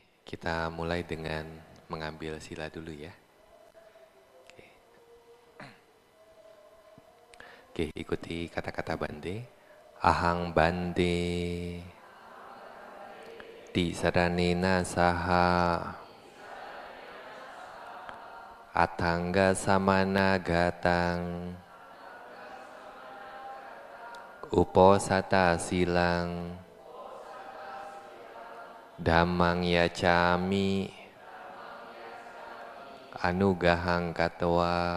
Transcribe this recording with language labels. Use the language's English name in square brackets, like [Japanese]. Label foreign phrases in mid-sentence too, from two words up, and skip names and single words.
[Indonesian] Kita mulai dengan mengambil sila dulu ya. Oke, ikuti kata-kata bande. [Pali] Ahang bande tisaranena saha atangga samana gatang uposata silang dhammang yacami anugahang katwa